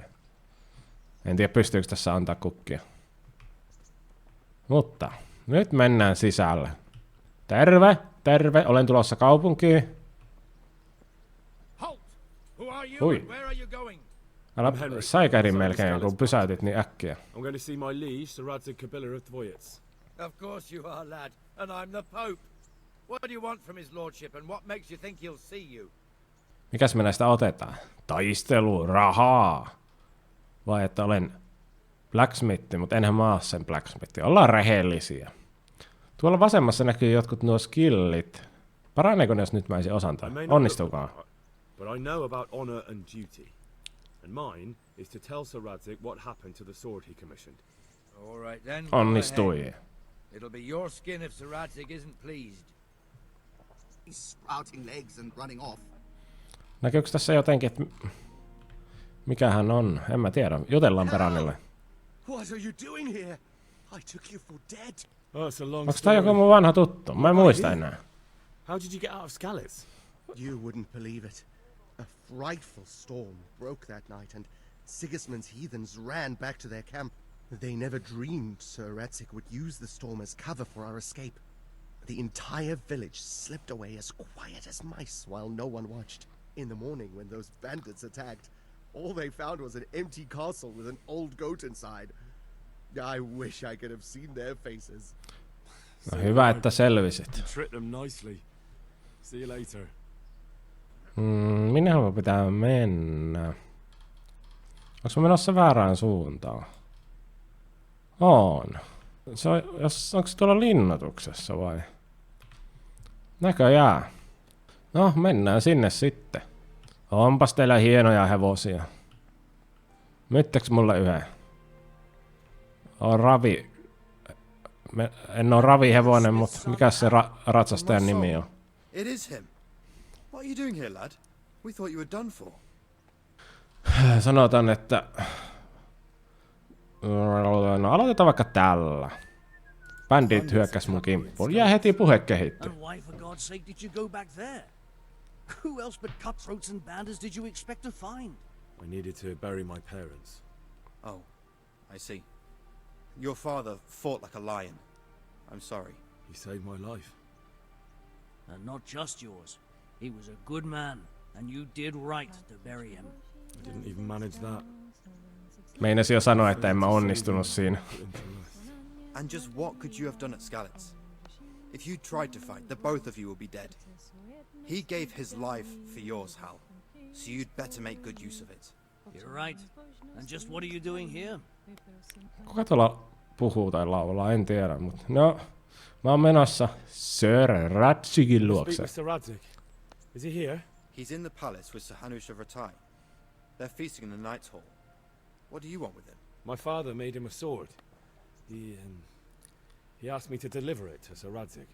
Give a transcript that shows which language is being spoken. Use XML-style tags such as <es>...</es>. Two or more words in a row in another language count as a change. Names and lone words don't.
<fi>En tiedä, pystyykö tässä antaa kukkia. Mutta nyt mennään sisälle. Terve, terve, olen tulossa kaupunkiin. Hui. Älä säikähdin melkein, kun pysäytit niin äkkiä.</fi> <en>Of course you are, lad, and I'm the Pope. What do you want from his lordship, and what makes you think he'll see you?</en> <fi>Mikäs me näistä otetaan? Taistelu, rahaa. Vai että olen blacksmithi, mutta enhän mä oo sen blacksmithi. Ollaan rehellisiä. Tuolla vasemmassa näkyy jotkut nuo skillit. Paraneeko ne, jos nyt mä ensin osan tai? Onnistuukaan.</fi> <en>But I know about honor and duty. And mine is to tell Sir Radzig what happened to the sword he commissioned. All right then.</en> <fi>Onnistui.</fi> <en>It'll be your skin if Sir Radzig isn't pleased. He's sprouting legs and running off.</en> <fi>Näkyykö tässä jotenkin, että mikä hän on? En mä tiedä. Jutellaan Peranille.</fi> <en>What are you doing here? I took you for dead. Oh, it's a long</en> <fi>Onks tää joku mun vanha tuttu? Mä en muista enää.</fi> <en>How did you get out of Skalitz? You wouldn't believe it. A frightful storm broke that night and Sigismund's heathens ran back to their camp. They never dreamed Sir Radzig would use the storm as cover for our escape. The entire village slipped away as quiet as mice while no one watched. In the morning when those bandits attacked, all they found was an empty castle with an old goat inside. I wish I could have seen their faces.</en> <fi>No hyvä, että selvisit.</fi> <en>Tricked them nicely. See you later.</en> <fi>Minnehän mä pitää mennä? Onks mä menossa väärään suuntaan? On. Onko se tuolla linnoituksessa vai? Näköjään. No, mennään sinne sitten. Onpas teillä hienoja hevosia. Myttäks mulle yhden? on ravi. En oo ravihevonen, mutta mikä se ratsastajan nimi on?</fi> <en>It is him. What are you doing here, lad? We thought you were done for.</en> <fi>Sanotaan, että... No aloitetaan vaikka tällä. Bandit hyökkäs mun kimppuun. Jää heti puhe kehitty.</fi> <en>And why for God's sake did you go back there? Who else but cutthroats and bandits did you expect to find? I needed to bury my parents. Oh, I see. Your father fought like a lion. I'm sorry. He saved my life. And not just yours. He was a good man, and you did right to bury him. I didn't even manage that.</en> <fi>Meinasin jo sanoa, että en mä onnistunut siinä.</fi> <en>And just what could you have done at Skalitz? If you tried to fight, the both of you will be dead. He gave his life for yours, Hal. So you'd better make good use of it. You're right. And just what are you doing here?</en> <fi>Kuka tuolla puhuu tai laulaa, en tiedä, mutta no... Mä oon menossa Sir Radzigin luokse.</fi> <en>Mr. Radzik. Is he here? He's in the palace with Sir Hanush of Ratai. They're feasting in the Knight's Hall. What do you want with him? My father made him a sword. He asked me to deliver it to Sir Radzik.</en>